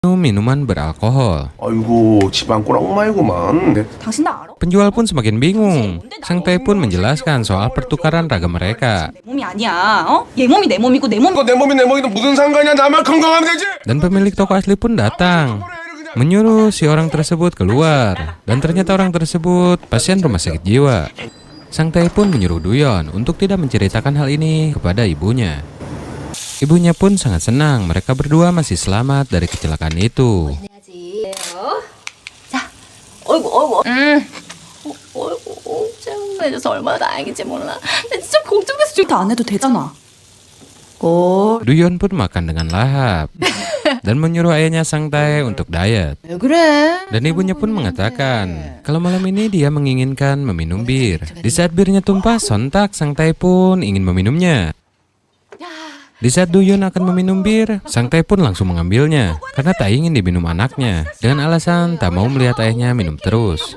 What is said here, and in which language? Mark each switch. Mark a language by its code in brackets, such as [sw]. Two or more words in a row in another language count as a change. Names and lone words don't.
[id] minuman beralkohol. [ko] 아이고 집안 꼴 엉망이구만. 당신 나 알아? [id] Penjual pun semakin bingung. Sang Tae pun menjelaskan soal pertukaran ragam mereka. [ko] 내 몸이 아니야. 어? 얘 몸이 내 몸이고 내 몸. 이거 내 몸이 내 몸이든 무슨 상관이야. 나만 건강하면 되지. [id] Dan pemilik toko asli pun datang, menyuruh si orang tersebut keluar. Dan ternyata orang tersebut pasien rumah sakit jiwa. Sang Tae pun menyuruh Duyon untuk tidak menceritakan hal ini kepada ibunya. Ibunya pun sangat senang mereka berdua masih selamat dari kecelakaan itu. [ko] 자, 어이구. 어이구. 짱매져서 얼마나 다행인지 몰라. 나 진짜 걱정돼서 지금 안 해도 되잖아. [id] Duyon pun makan dengan lahap dan menyuruh ayahnya Sang Tae untuk diet. [ko] 왜 그래? [id] Dan ibunya pun mengatakan kalau malam ini dia menginginkan meminum bir. Di saat birnya tumpah, sontak Sang Tae pun ingin meminumnya. Di saat Duyon akan meminum bir, Sang Tae pun langsung mengambilnya karena tak ingin diminum anaknya dengan alasan tak mau melihat ayahnya minum terus.